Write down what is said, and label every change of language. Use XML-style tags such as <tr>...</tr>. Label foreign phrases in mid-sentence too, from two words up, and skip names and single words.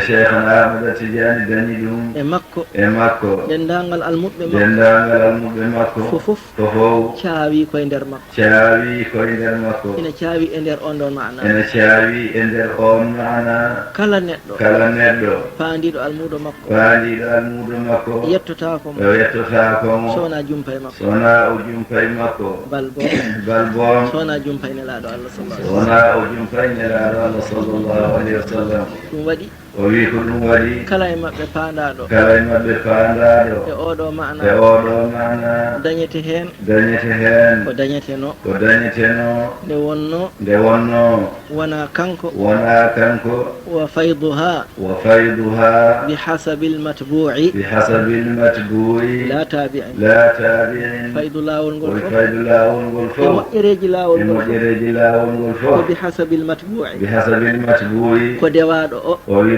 <ff>e makko dendagal almuɓɓe makko fofof caawi koye nder makko ina caawi e nder on ɗon maana kala neɗɗo faandiɗo almuɗo makko yettotako mo sowona jumpa e makko balbo sowona jumpa e nelaɗo allah sallallahu</ff> <ar>صلى الله عليه وسلم</ar> <ff>ɗum waɗi o wi ko ɗum waɗi kala e maɓɓe paandaɗo e oɗo maana dañete hen ko dañeteno nde wonno wona kanko</ff> <ar>وفيضها بحسب المتبوع لا التابع</ar> <ff>faydu lawol ngol fof e moƴƴereji lawol ngol fof ko</ff> <ar>بحسب المتبوع</ar> <ff>ko dewaɗo o</ff>